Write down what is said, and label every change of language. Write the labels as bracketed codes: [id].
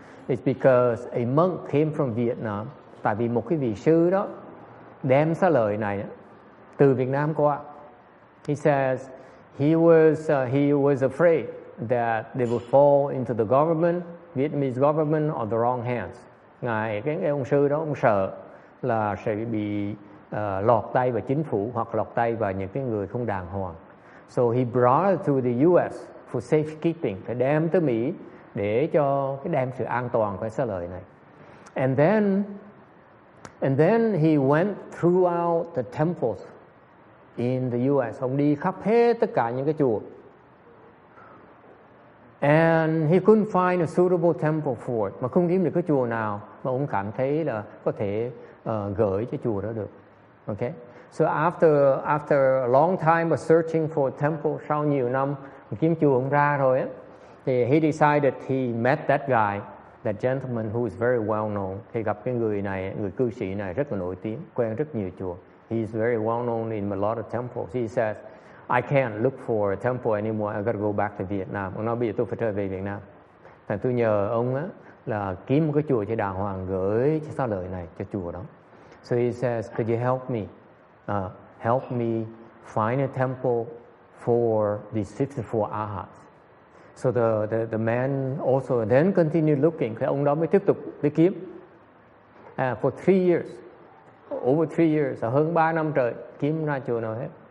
[en] It's because a monk came from Vietnam. [vi] Tại vì một cái vị sư đó đem xá lợi này từ Việt Nam qua. [en] He says he was afraid that they would fall into the government, Vietnamese government, on the wrong hands. [vi] Cái ông sư đó ông sợ là sẽ bị lọt tay vào chính phủ hoặc lọt tay vào những cái người không đàng hoàng. [en] So he brought it to the US for safekeeping, [vi] phải đem tới Mỹ để cho cái đem sự an toàn của xá lợi này. [en] And then he went throughout the temples in the US. [vi] Ông đi khắp hết tất cả những cái chùa. [en] And he couldn't find a suitable temple for it. [vi] Mà không kiếm được cái chùa nào mà ông cảm thấy là có thể gửi cho chùa đó được. [en] Okay? So after a long time of searching for a temple, [vi] sau nhiều năm kiếm chùa ông ra rồi á, thì [en] he decided he met that guy, that gentleman who is very well known. [vi] Thì gặp cái người này, người cư sĩ này rất là nổi tiếng, quen rất nhiều chùa. [en] He is very well known in a lot of temples. He says, I can't look for a temple anymore. I got to go back to Vietnam. [vi] Ông nói bây giờ tôi phải trở về Việt Nam. Thành tôi nhờ ông á là kiếm một cái chùa cho đàng hoàng gửi cái xá lợi này cho chùa đó. [en] So he says, could you help me find a temple for these 54 arhats? So the man also then continued looking. [vi] Cái ông đó mới tiếp tục đi kiếm. [en] For 3 years, over 3 years, [vi] hơn 3 năm trời kiếm ra chùa nào hết.